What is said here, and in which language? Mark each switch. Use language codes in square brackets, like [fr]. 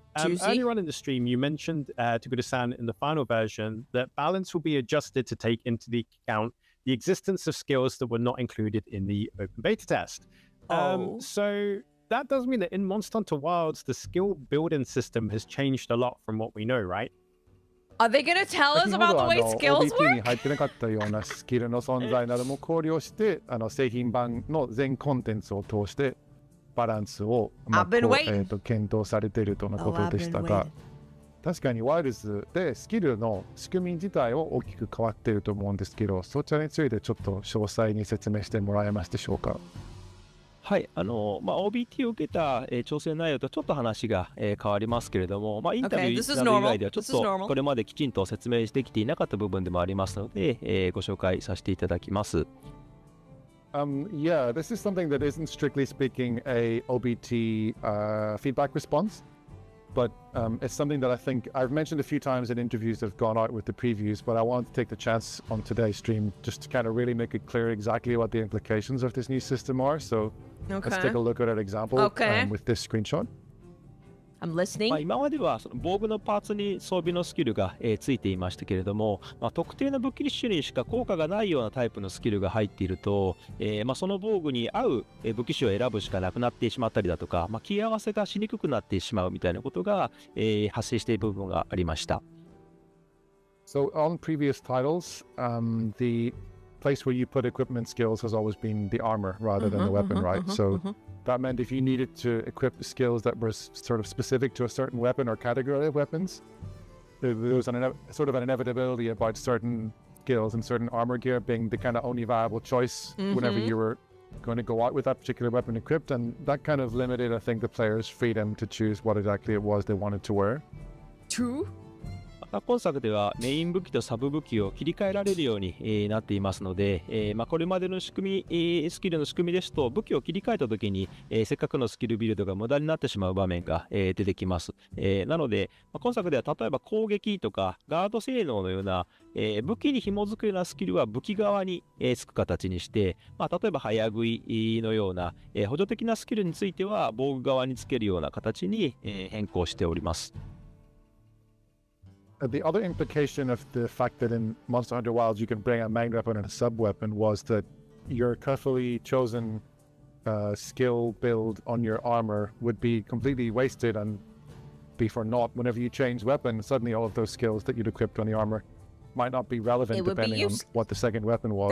[en] Earlier on in the stream, you mentioned to Guda-san in the final version that balance will be adjusted to take into the account the existence of skills that were not included in the open beta test. So that does mean that in Monster Hunter Wilds, the skill building system has changed a lot from what we know, right? Are they going to tell us about the way skills work? [ja] OBT に入ってなかったようなスキルの存在なども考慮して、製品版の全コンテンツを通してバランスを、検討されているとのことでしたが、確かにワイルズでスキルの仕組み自体は大きく変わっていると思うんですけど、そちらについてちょっと詳細に説明してもらえますでしょうか。はい、OBT を受けた、調整内容とちょっと話が、変わりますけれども、インタビューなど以外ではちょっとこれまできちんと説明できていなかった部分でもありますので、ご紹介させていただきます。 [en] Yeah, this is something that isn't strictly speaking a OBT feedback response, but it's something that I think I've mentioned a few times in interviews that have gone out with the previews, but I wanted to take the chance on today's stream just to kind of really make it clear exactly what the implications of this new system are. So let's take a look at an example with this screenshot. I'm listening. [ja] 今まではその防具のパーツに装備のスキルが、ついていましたけれども、特定の武器種にしか効果がないようなタイプのスキルが入っていると、その防具に合う武器種を選ぶしかなくなってしまったりだとか、切り合わせがしにくくなってしまうみたいなことが、発生している部分がありました。 [en] So on previous titles, the place where you put equipment skills has always been the armor rather than the weapon, right? So that meant if you needed to equip skills that were sort of specific to a certain weapon or category of weapons, there was sort of an inevitability about certain skills and certain armor gear being the kind of only viable choice whenever you were going to go out with that particular weapon equipped, and that kind of limited, I think, the players' freedom to choose what exactly it was they wanted to wear. True. [ja] 今作ではメイン武器とサブ武器を切り替えられるように、なっていますので、これまでの仕組み、スキルの仕組みですと武器を切り替えた時に、せっかくのスキルビルドが無駄になってしまう場面が、出てきます。なので、今作では例えば攻撃とかガード性能のような、武器に紐づくようなスキルは武器側に、つく形にして、例えば早食いのような、補助的なスキルについては防具側につけるような形に、変更しております。 [en] The other implication of the fact that in Monster Hunter Wilds you can bring a main weapon and a sub-weapon was that your carefully chosen skill build on your armor would be completely wasted and be for naught. Whenever you change weapon, suddenly all of those skills that you'd equipped on the armor might not be relevant depending on what the second weapon was.